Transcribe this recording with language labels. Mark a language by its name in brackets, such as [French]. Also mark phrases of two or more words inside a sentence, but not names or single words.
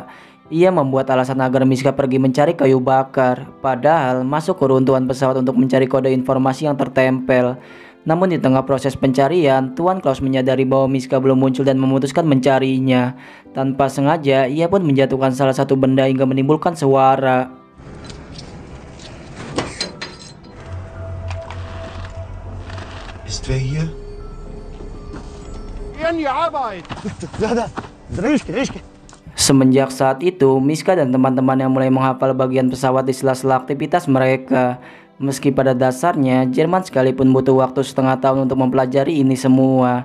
[Indonesian] Ia membuat alasan agar Miska pergi mencari kayu bakar, padahal masuk ke runtuhan pesawat untuk mencari kode informasi yang tertempel. Namun di tengah proses pencarian, Tuan Klaus menyadari bahwa Miska belum muncul dan memutuskan mencarinya. Tanpa sengaja, ia pun menjatuhkan salah satu benda hingga menimbulkan suara. [German] Ist wer hier? [Indonesian] Semenjak saat itu, Miska dan teman-temannya mulai menghafal bagian pesawat di sela-sela aktivitas mereka. Meski pada dasarnya, Jerman sekalipun butuh waktu setengah tahun untuk mempelajari ini semua.